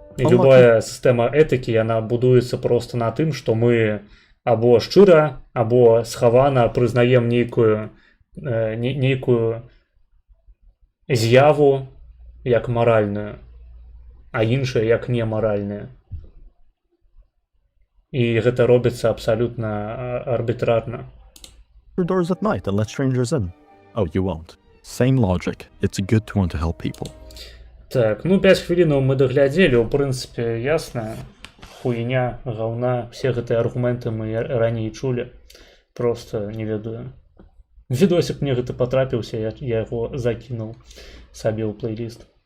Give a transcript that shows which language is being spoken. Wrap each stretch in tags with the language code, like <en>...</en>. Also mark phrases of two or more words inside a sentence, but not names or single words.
<be>І любая сістэма этыкі, яна будуецца проста на тым, што мы або шчыра, або схавана прызнаем нейкую з'яву як маральную, а іншая як немаральная. І гэта робіцца абсалютна арбітрарна.</be> <en>Your doors at night and let strangers in. Oh, you won't. Same logic. It's good to want to help people.</en> <be>Так, ну 5 хвілінаў мы даглядзелі, у прынцыпе, ясна. Хуйня, гаўна, все гэтыя аргументы мы раней чулі. Просто не ведаю. Відосик мне гэта патрапіўся, я яго закінуў сабе ў плейліст.</be>